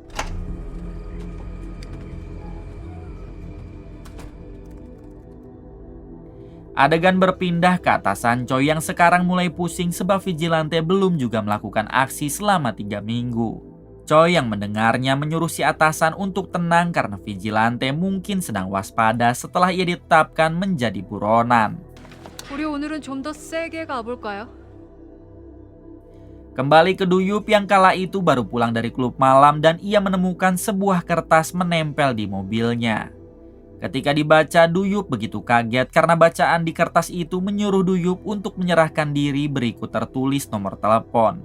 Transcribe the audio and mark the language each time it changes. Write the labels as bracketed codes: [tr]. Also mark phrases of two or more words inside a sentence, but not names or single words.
[id] Adegan berpindah ke atasan Choi yang sekarang mulai pusing sebab vigilante belum juga melakukan aksi selama 3 minggu. Choi yang mendengarnya menyuruh si atasan untuk tenang karena vigilante mungkin sedang waspada setelah ia ditetapkan menjadi buronan. [ko] 우리 오늘은 좀 더 세게 가볼까요? [id] Kembali ke Duyup yang kala itu baru pulang dari klub malam dan ia menemukan sebuah kertas menempel di mobilnya. Ketika dibaca, Duyup begitu kaget karena bacaan di kertas itu menyuruh Duyup untuk menyerahkan diri, berikut tertulis nomor telepon.